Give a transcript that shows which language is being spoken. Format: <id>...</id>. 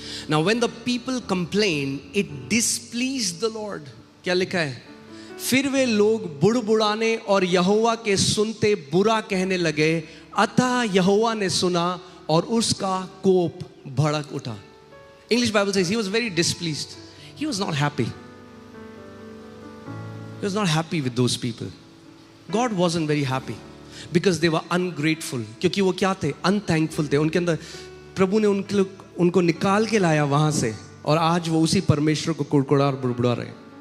<en>Now when the people complained, it displeased the Lord.</en> <hi>क्या लिखा है? फिर वे लोग बुड़बुड़ाने और यहोवा के सुनते बुरा कहने लगे, अतः यहोवा ने सुना और उसका कोप भड़क उठा.</hi> <en>English Bible says he was very displeased. He was not happy. He was not happy with those people. God wasn't very happy because they were ungrateful.</en> <hi>क्योंकि वो क्या थे? Unthankful थे. उनके अंदर प्रभु ने उनको निकाल के लाया वहां से, और आज वो उसी परमेश्वर को कुड़कुड़ा और बुड़बुड़ा रहे.</hi>